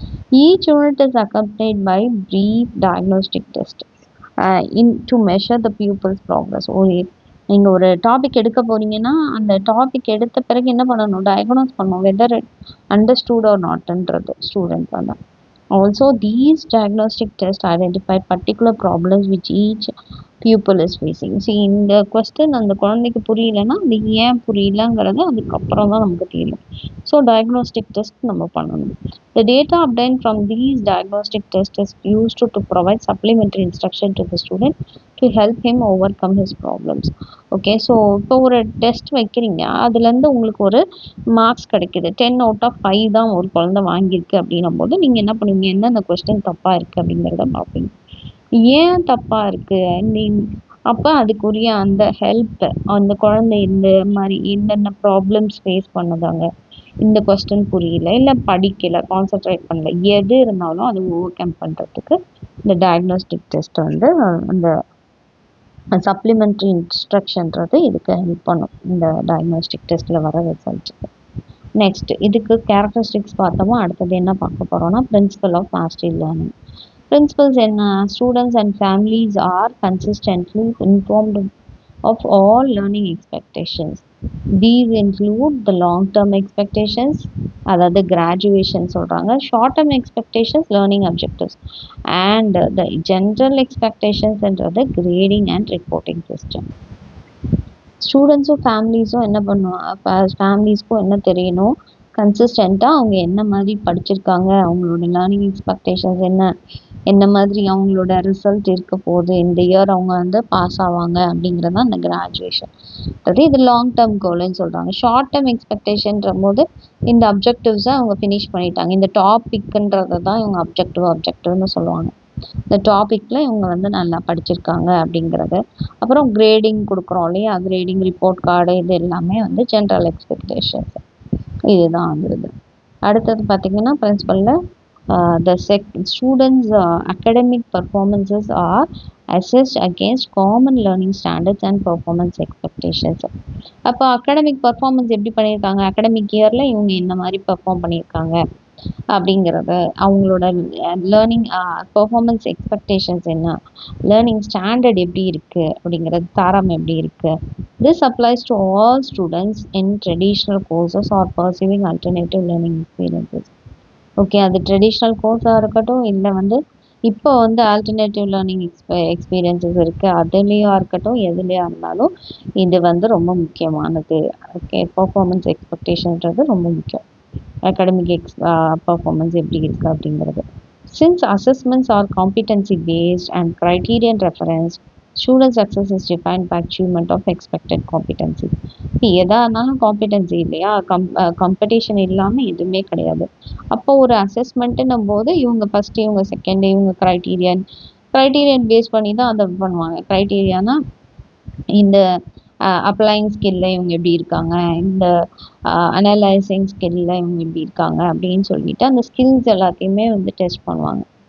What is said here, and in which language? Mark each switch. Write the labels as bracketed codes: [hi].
[en] Each unit is accompanied by brief diagnostic test to measure the pupil's progress. [ta] நீங்கள் ஒரு topic எடுக்க போகிறீங்கன்னா அந்த டாபிக் எடுத்த பிறகு என்ன பண்ணணும், டயக்னோஸ் பண்ணணும் [en] whether understood or நாட்ன்றது [ta] ஸ்டூடெண்ட் வந்து. [en] Also, these diagnostic tests identify particular problems which each pupil is facing. [ta] See, இந்த கொஸ்டின் அந்த குழந்தைக்கு புரியலன்னா அது ஏன் புரியலங்கிறது அதுக்கப்புறம் தான் நமக்கு தெரியும். ஸோ டயக்னோஸ்டிக் டெஸ்ட் நம்ம பண்ணணும். [en] The data obtained from these diagnostic tests is used to provide supplementary instruction to the student to help him overcome his problems. [ta] Okay, so இப்போ ஒரு டெஸ்ட் வைக்கிறீங்க, அதுலேருந்து உங்களுக்கு ஒரு மார்க்ஸ் கிடைக்கிது, 10 out of 5 தான் ஒரு குழந்தை வாங்கியிருக்கு அப்படின்னும் போது நீங்கள் என்ன பண்ணுவீங்க, எந்தெந்த கொஸ்டின் தப்பாக இருக்குது அப்படிங்கிறத பார்ப்பீங்க. ஏன் தப்பாக இருக்குது, அப்போ அதுக்குரிய அந்த ஹெல்ப், அந்த குழந்தை இந்த மாதிரி என்னென்ன ப்ராப்ளம்ஸ் ஃபேஸ் பண்ணுதாங்க, இந்த கொஸ்டின் புரியல, இல்லை படிக்கலை, கான்சன்ட்ரேட் பண்ணல, எது இருந்தாலும் அது ஓவர் கம் பண்ணுறதுக்கு இந்த டயக்னோஸ்டிக் டெஸ்ட் வந்து அந்த சப்ளிமெண்ட்ரி இன்ஸ்ட்ரக்ஷன்றது இதுக்கு ஹெல்ப் பண்ணும், இந்த டயக்னோஸ்டிக் டெஸ்ட்டில் வர ரிசல்ட்டுக்கு. நெக்ஸ்ட் இதுக்கு கேரக்டரிஸ்டிக்ஸ் பார்த்தோமோ, அடுத்தது என்ன பார்க்க போகிறோம்னா principal of mastery learning. [en] Principles in students and families are consistently informed of all learning expectations. These include the long-term expectations, [ta] அதாவது [en] graduation [ta] சொல்கிறாங்க, [en] short-term expectations, learning objectives, and the general expectations [ta] என்றது [en] grading and reporting system. [ta] ஸ்டூடெண்ட்ஸும் ஃபேமிலிஸும் என்ன பண்ணுவாங்க, ஃபேமிலிஸ்க்கும் என்ன தெரியணும், கன்சிஸ்டண்ட்டாக அவங்க என்ன மாதிரி படிச்சிருக்காங்க, அவங்களோட லேர்னிங் எக்ஸ்பெக்டேஷன்ஸ் என்ன மாதிரி அவங்களோட ரிசல்ட் இருக்க போகுது, இந்த இயர் அவங்க வந்து பாஸ் ஆவாங்க அப்படிங்கிறது தான் இந்த கிராஜுவேஷன். அதாவது இது லாங் டேர்ம் கோல்னு சொல்கிறாங்க. ஷார்ட் டேர்ம் எக்ஸ்பெக்டேஷன்ற போது இந்த அப்ஜெக்டிவ்ஸை அவங்க ஃபினிஷ் பண்ணிட்டாங்க, இந்த டாபிக்ன்றதை தான் இவங்க அப்ஜெக்டிவ்னு சொல்லுவாங்க. இந்த டாப்பிக்கில் இவங்க வந்து நல்லா படிச்சிருக்காங்க அப்படிங்கிறது. அப்புறம் கிரேடிங் கொடுக்குறோம் இல்லையா, கிரேடிங் ரிப்போர்ட் கார்டு, இது எல்லாமே வந்து ஜென்ரல் எக்ஸ்பெக்டேஷன்ஸ், இதுதான் வந்துடுது. அடுத்தது பார்த்திங்கன்னா பிரின்சிபலில் [en] the students' academic performances are assessed against common learning standards and performance expectations. [ta] அப்போ அகாடமிக் பர்ஃபார்மன்ஸ் எப்படி பண்ணியிருக்காங்க, அகாடமிக் இயரில் இவங்க இந்த மாதிரி பெர்ஃபார்ம் பண்ணியிருக்காங்க, அப்படிங்கிறது, அவங்களோட லேர்னிங் பெர்ஃபார்மன்ஸ் எக்ஸ்பெக்டேஷன்ஸ் என்ன, லேர்னிங் ஸ்டாண்டர்ட் எப்படி இருக்குது அப்படிங்கிறது, தரம் எப்படி இருக்குது. [en] This applies to all students in traditional courses or perceiving alternative learning experiences. [ta] Okay, அது ட்ரெடிஷ்னல் கோர்ஸாக இருக்கட்டும், இல்லை வந்து இப்போ வந்து ஆல்டர்னேட்டிவ் லேர்னிங் எக்ஸ்பீரியன்சஸ் இருக்குது, அதுலேயா இருக்கட்டும், எதுலேயா இருந்தாலும் இது வந்து ரொம்ப முக்கியமானது. ஓகே, பர்ஃபார்மன்ஸ் எக்ஸ்பெக்டேஷன்றது ரொம்ப முக்கியம். அகாடமிக் பர்ஃபார்மன்ஸ் எப்படி இருக்குது அப்படிங்கிறது. [en] Since assessments are competency based and criterion referenced, student success is defined by achievement of expected competency. [ta] எதா இருந்தாலும் காம்பிடன்சி இல்லையா, காம்படிஷன் இல்லாமல் எதுவுமே கிடையாது. அப்போ ஒரு அசஸ்மெண்ட்டுன்னும் போது இவங்க ஃபஸ்ட்டு, இவங்க செகண்டு, இவங்க க்ரைட்டீரியன் பேஸ் பண்ணி தான் அதை பண்ணுவாங்க. க்ரைட்டீரியானா இந்த அப்ளைங் ஸ்கில்ல இவங்க எப்படி இருக்காங்க, இந்த அனலைசிங் ஸ்கில்ல இவங்க எப்படி இருக்காங்க அப்படின்னு சொல்லிட்டு அந்த ஸ்கில்ஸ் எல்லாத்தையுமே வந்து டெஸ்ட் பண்ணுவாங்க.